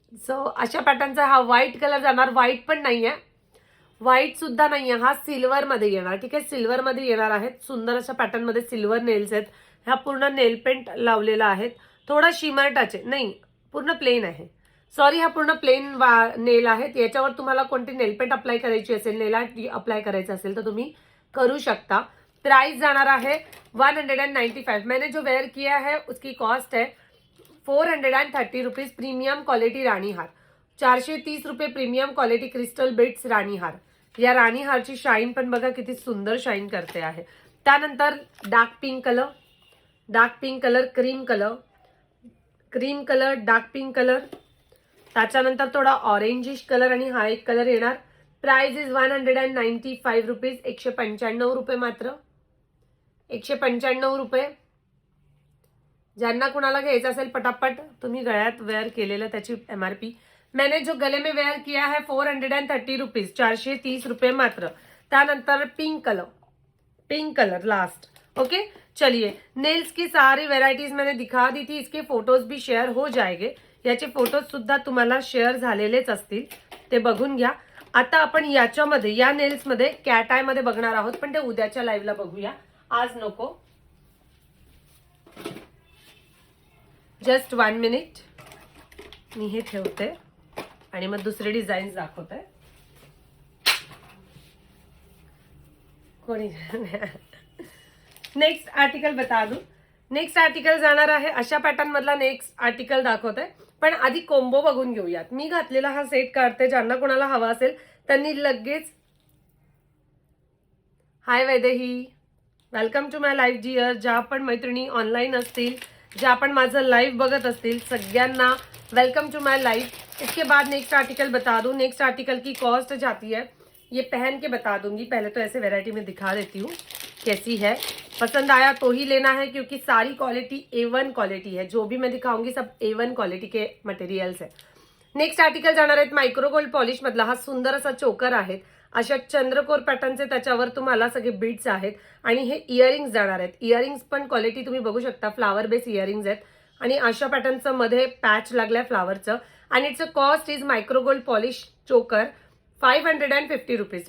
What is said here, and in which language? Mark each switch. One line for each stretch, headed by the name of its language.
Marathi: So अशा पॅटर्नचा हा white colour जाणार. व्हाईट पण नाहीये, व्हाईट सुद्धा नाहीये, हा सिल्वर मध्ये येणार. ठीक आहे, सिल्वर मध्ये येणार आहेत. सुंदर अशा पॅटर्न मध्ये सिल्वर नेल्स आहेत. ह्या पूर्ण नेल पेंट लावलेला आहे, थोडा शिमर टच आहे, नाही पूर्ण प्लेन आहे, सॉरी हा पूर्ण प्लेन नेल आहेत. याच्यावर तुम्हाला कोणती नेल पेंट अप्लाय करायची असेल, नेल आर्ट अप्लाय करायचं असेल तर तुम्ही करू शकता. प्राइस जाणार है 195.
Hindi: मैंने जो वेयर किया है उसकी कॉस्ट है 430 रुपीज.
Marathi: प्रीमियम क्वालिटी राणी हार, 430 रुपये प्रीमियम क्वालिटी क्रिस्टल बिट्स राणी हार. या राणी हारची शाईन पण बघा किती सुंदर शाईन करते आहे. त्यानंतर dark pink colour, dark pink colour, cream colour, cream colour, dark pink colour, त्याच्यानंतर थोडा ऑरेंजिश कलर आणि हा एक कलर येणार. Price is 195 rupees. 195 रुपये मात्र, 195 रुपये. ज्यांना कुणाला घ्यायचं असेल पटापट तुम्ही गळ्यात वेअर केलेलं त्याची MRP.
Hindi: मैंने जो गले में वेयर किया है 430 रुपीज,
Marathi: 430 रुपये मात्र. त्यानंतर pink colour, pink colour last.
Hindi: Okay चलिए, नेल्स की सारी वेराइटीज मैंने दिखा दी थी, इसके फोटोज भी शेअर हो जाएंगे.
Marathi: याचे फोटोज सुद्धा तुम्हाला शेअर झालेलेच असतील, ते बघून घ्या. आता आपण याच्यामध्ये या नेल्स मध्ये कॅट आय मध्ये बघणार आहोत, पण ते उद्याच्या लाईव्हला बघूया, आज नको. जस्ट 1 मिनिट मी हे ठेवते आणि मग दुसरे डिझाईन्स दाखवते.
Hindi: कोणी नेक्स्ट आर्टिकल बता दूं.
Marathi: नेक्स्ट आर्टिकल जाणार आहे अशा पॅटर्न मधला नेक्स्ट आर्टिकल दाखवते, पण आधी कोंबो बघून घेऊयात. मी घातलेला हा सेट काढते, ज्यांना कोणाला हवा असेल त्यांनी लगेच.
English: Hi Vaidehi, welcome to my live dear.
Marathi: ज्या पण मैत्रिणी ऑनलाईन असतील, ज्या पण माझं लाइव बगत असतील, सगळ्यांना
English: Welcome to my live.
Hindi: इसके बाद नेक्स्ट आर्टिकल बता दूं. नेक्स्ट आर्टिकल की कॉस्ट जाती है, ये पहन के बता दूंगी. पहले तो ऐसे वैरायटी में दिखा देती हूँ कैसी है. पसंद आया तो ही लेना है, क्योंकि सारी क्वालिटी A1 क्वालिटी है. जो भी मैं दिखाऊंगी सब A1 क्वालिटी के मटेरियल्स है.
Marathi: नेक्स्ट आर्टिकल जाणार आहेत मायक्रो गोल्ड पॉलिश मधला. हा सुंदर असा चोकर आहे, अशा चंद्रकोर पॅटर्नचे त्याच्यावर तुम्हाला सगळे बीड्स आहेत आणि हे इयरिंग्स जाणार आहेत. इयरिंग्स पण क्वालिटी तुम्ही बघू शकता, फ्लावर बेस इयरिंग्स आहेत आणि अशा पॅटर्नचं मध्ये पॅच लागलाय फ्लावरचं.
English: आणि its cost is micro gold polish choker 550 rupees.